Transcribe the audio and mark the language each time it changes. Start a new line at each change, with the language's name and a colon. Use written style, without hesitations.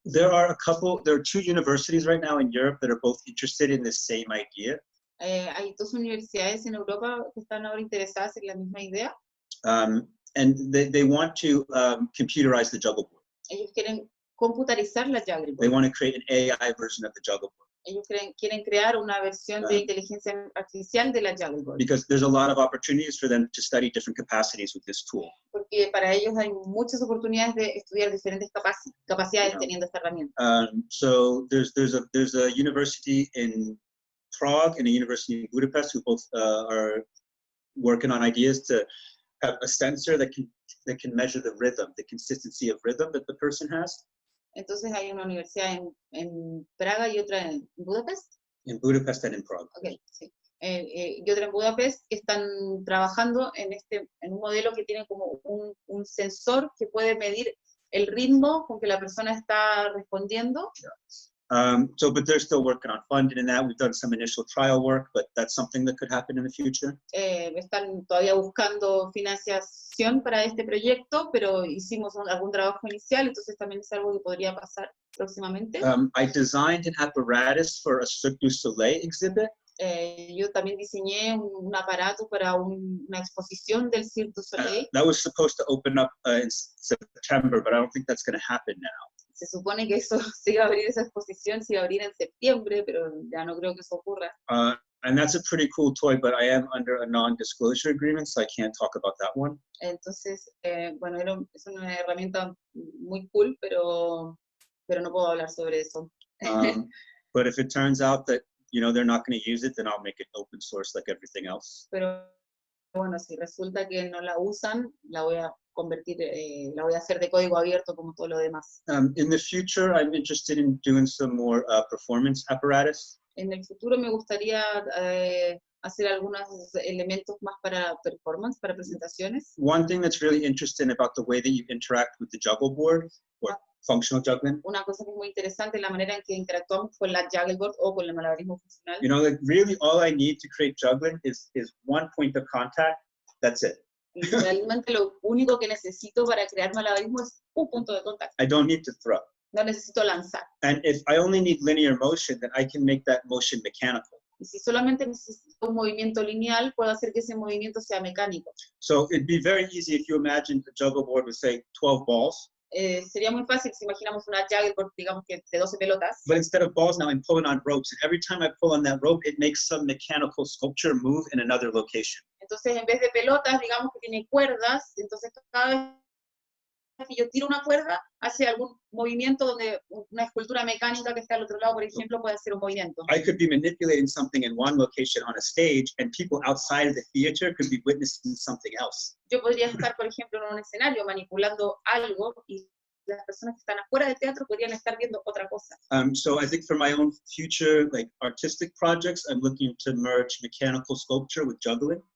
English: There are 2 universities right now in Europe that are both interested in the same idea.
Spanish: Hay 2 universidades en Europa que están ahora interesadas en la misma idea.
English: And they want to computerize the juggle board.
Spanish: Ellos quieren computarizar la juggle board.
English: They want to create an AI version of the juggle board.
Spanish: Ellos quieren crear una versión de inteligencia artificial de la juggle board.
English: Because there's a lot of opportunities for them to study different capacities with this tool.
Spanish: Porque para ellos hay muchas oportunidades de estudiar diferentes capacidades teniendo esta herramienta.
English: So there's a university in Prague and a university in Budapest who both are working on ideas to have a sensor that can measure the rhythm, the consistency of rhythm that the person has.
Spanish: Entonces hay una universidad en Praga y otra en Budapest.
English: In Budapest and in Prague.
Spanish: Okay, sí. Y otra en Budapest, que están trabajando en un modelo que tiene como un sensor que puede medir el ritmo con que la persona está respondiendo.
English: But they're still working on funding and that. We've done some initial trial work, but that's something that could happen in the future.
Spanish: Están todavía buscando financiación para este proyecto, pero hicimos algún trabajo inicial, entonces también es algo que podría pasar próximamente.
English: I designed an apparatus for a Cirque du Soleil exhibit.
Spanish: Yo también diseñé un aparato para una exposición del Cirque du Soleil.
English: That was supposed to open up in September, but I don't think that's going to happen now.
Spanish: Se supone que se iba a abrir, esa exposición se iba a abrir en septiembre, pero ya no creo que eso ocurra.
English: And that's a pretty cool toy, but I am under a non-disclosure agreement, so I can't talk about that one.
Spanish: Entonces, bueno, es una herramienta muy cool, pero no puedo hablar sobre eso.
English: But if it turns out that they're not going to use it, then I'll make it open source like everything else.
Spanish: Pero bueno, si resulta que no la usan, la voy a convertir, la voy a hacer de código abierto como todo lo demás.
English: In the future, I'm interested in doing some more performance apparatus.
Spanish: En el futuro me gustaría hacer algunos elementos más para performance, para presentaciones.
English: One thing that's really interesting about the way that you interact with the juggle board, or functional juggling.
Spanish: Una cosa que es muy interesante es la manera en que interactuamos con la juggle board o con el malabarismo funcional.
English: You know, like really all I need to create juggling is one point of contact. That's it.
Spanish: Y realmente lo único que necesito para crear malabarismo es un punto de contacto.
English: I don't need to throw.
Spanish: No necesito lanzar.
English: And if I only need linear motion, then I can make that motion mechanical.
Spanish: Y si solamente necesito un movimiento lineal, puedo hacer que ese movimiento sea mecánico.
English: So it'd be very easy if you imagined a juggle board with, say, 12 balls.
Spanish: Sería muy fácil si imaginamos una juggle board, digamos que de 12 pelotas.
English: But instead of balls, now I'm pulling on ropes. And every time I pull on that rope, it makes some mechanical sculpture move in another location.
Spanish: Entonces, en vez de pelotas, digamos que tiene cuerdas. Entonces, cada vez que yo tiro una cuerda, hace algún movimiento donde una escultura mecánica que está al otro lado, por ejemplo, puede hacer un movimiento.
English: I could be manipulating something in one location on a stage, and people outside of the theater could be witnessing something else.
Spanish: Yo podría estar, por ejemplo, en un escenario manipulando algo y las personas que están afuera del teatro podrían estar viendo otra cosa.
English: So I think for my own future, like artistic projects, I'm looking to merge mechanical sculpture with juggling.